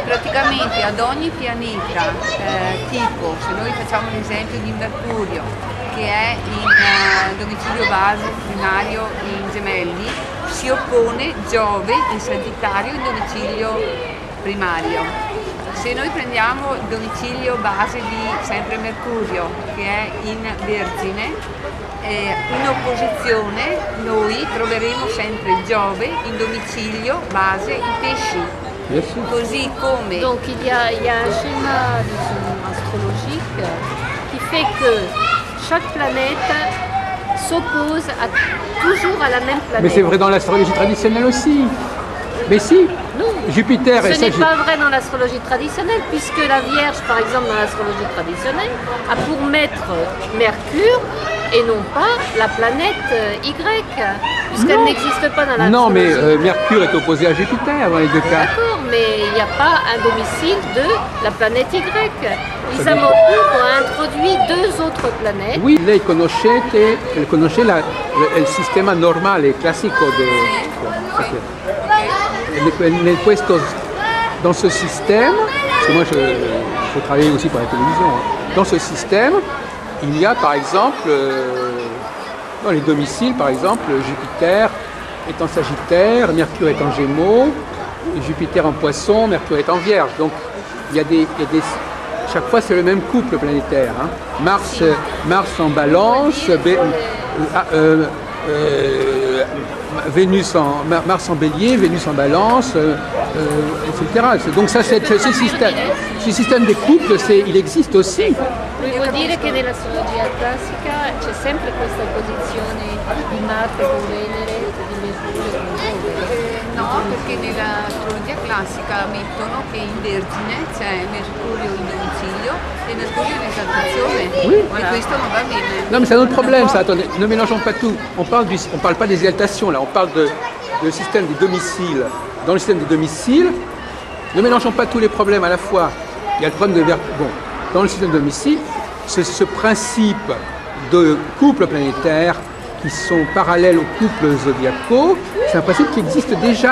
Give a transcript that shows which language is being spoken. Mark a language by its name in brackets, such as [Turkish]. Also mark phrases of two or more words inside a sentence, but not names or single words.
[Italian] Praticamente ad ogni pianeta, tipo se noi facciamo l'esempio di Mercurio, che è in domicilio base primario in Gemelli, si oppone Giove in Sagittario in domicilio primario. Se noi prendiamo il domicilio base di sempre Mercurio, che è in Vergine, in opposizione noi troveremo sempre Giove in domicilio base in Pesci. Yes. Così come... [French] Donc il y a un schéma astrologique qui fait que chaque planète s'oppose toujours à la même planète. Mais c'est vrai dans l'astrologie traditionnelle aussi. Mais si, Non, Jupiter et ce n'est Sagittaire. pas vrai dans l'astrologie traditionnelle, puisque la Vierge, par exemple, dans l'astrologie traditionnelle, a pour maître Mercure et non pas la planète Y, puisqu'elle Non. n'existe pas dans l'astrologie. Non, mais Mercure est opposé à Jupiter dans les deux cas. D'accord, mais il n'y a pas un domicile de la planète Y. Lisa Mokour a introduit deux autres planètes. Oui, [Italian] lei conosce il sistema normale, classico [French] dans ce système, parce que moi je travaille aussi pour la télévision, hein. Dans ce système, il y a par exemple, dans les domiciles par exemple, Jupiter est en Sagittaire, Mercure est en Gémeaux, Jupiter en Poisson, Mercure est en Vierge. Donc il y a des chaque fois c'est le même couple planétaire, hein. Mars en Balance, Mars en Bélier, Vénus en Balance, etc. Donc ça, ce système des couples, il existe aussi. [Italian] Volevo dire che nell'astrologia classica c'è sempre questa posizione di Marte con Venere, di Mercurio con Giove. No, perché nell'astrologia classica mettono che in Vergine c'è Mercurio in domicilio e Mercurio in esaltazione. [French] Oui. [Italian] E questo non va bene. [French] Non mais c'est un autre problème ça, attendez, ne mélangeons pas tout. On parle pas des exaltations là, on parle de système des domiciles. Dans le système des domiciles, ne mélangeons pas tous les problèmes à la fois. Il y a le problème de dans le système de domicile, ce principe de couples planétaires qui sont parallèles aux couples zodiacaux, c'est un principe qui existe déjà.